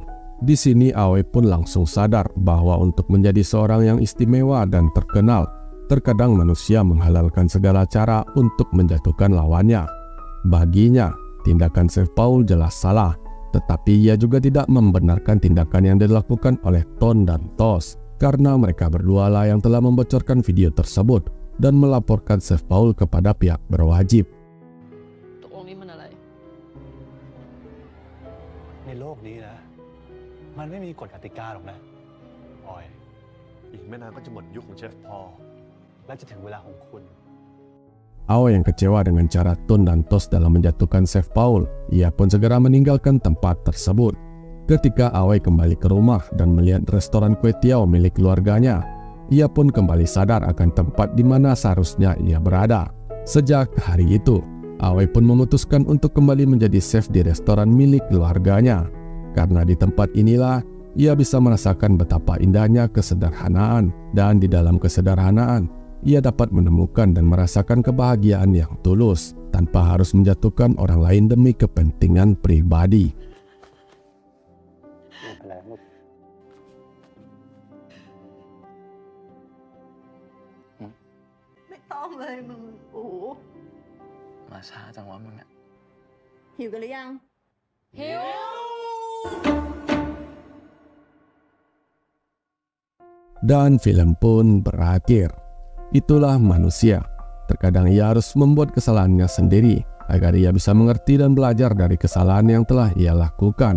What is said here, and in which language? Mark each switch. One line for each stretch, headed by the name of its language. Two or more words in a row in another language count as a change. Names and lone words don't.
Indonesian: Di sini Aoi pun langsung sadar bahwa untuk menjadi seorang yang istimewa dan terkenal, terkadang manusia menghalalkan segala cara untuk menjatuhkan lawannya. Baginya, tindakan Chef Paul jelas salah, tetapi ia juga tidak membenarkan tindakan yang dilakukan oleh Ton dan Tos, karena mereka berdua lah yang telah membocorkan video tersebut dan melaporkan Chef Paul kepada pihak berwajib.
Thai: ตกลงนี้มันอะไร ในโลกนี้นะ มันไม่มีกฎกติกาหรอกนะออย อีกไม่นานก็จะหมดยุคของเชฟพอลและจะถึงเวลาของคุณ
Indonesian: Aoi yang kecewa dengan cara Ton dan Tos dalam menjatuhkan Chef Paul, ia pun segera meninggalkan tempat tersebut. Ketika Aoi kembali ke rumah dan melihat restoran kue tiaw milik keluarganya, ia pun kembali sadar akan tempat di mana seharusnya ia berada. Sejak hari itu, Aoi pun memutuskan untuk kembali menjadi chef di restoran milik keluarganya. Karena di tempat inilah ia bisa merasakan betapa indahnya kesederhanaan, dan di dalam kesederhanaan ia dapat menemukan dan merasakan kebahagiaan yang tulus tanpa harus menjatuhkan orang lain demi kepentingan pribadi.
Thai: ไม่ต้องเลยมึงโอ้โห มาช้าจังวะมึงอะ หิวกันหรือยัง
Indonesian: Dan film pun berakhir. Itulah manusia. Terkadang ia harus membuat kesalahannya sendiri agar ia bisa mengerti dan belajar dari kesalahan yang telah ia lakukan.